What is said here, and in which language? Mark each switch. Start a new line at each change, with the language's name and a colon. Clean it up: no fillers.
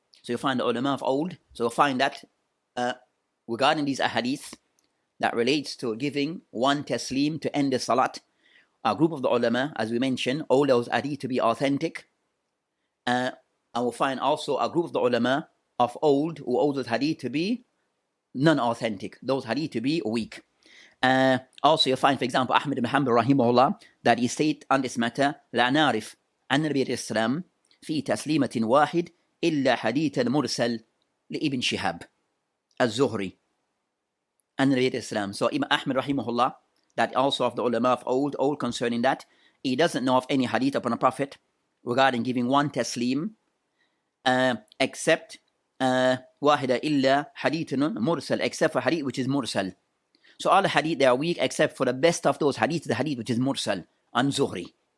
English: So you find the ulama of old. So you find that regarding these ahadith that relates to giving one taslim to end the salat, a group of the ulama, as we mentioned, all those hadith to be authentic. And we'll find also a group of the ulama of old who hold those hadith to be non-authentic, those hadith to be weak. Also you find, for example, Ahmed ibn Hanbal rahimahullah, that he said on this matter,
Arabic: لا نعرف أن النبي عليه السلام في تسليمة واحد إلا حديث المرسل لابن شهاب الزهري أن النبي عليه السلام.
English: So Imam Ahmed rahimahullah, that also of the ulama of old concerning that, he doesn't know of any hadith upon a prophet regarding giving one taslim except
Arabic: واحدة إلا حديث مرسل,
English: except for hadith which is mursal. So all the hadith, they are weak except for the best of those hadith, the hadith which is mursal, an Zuhri.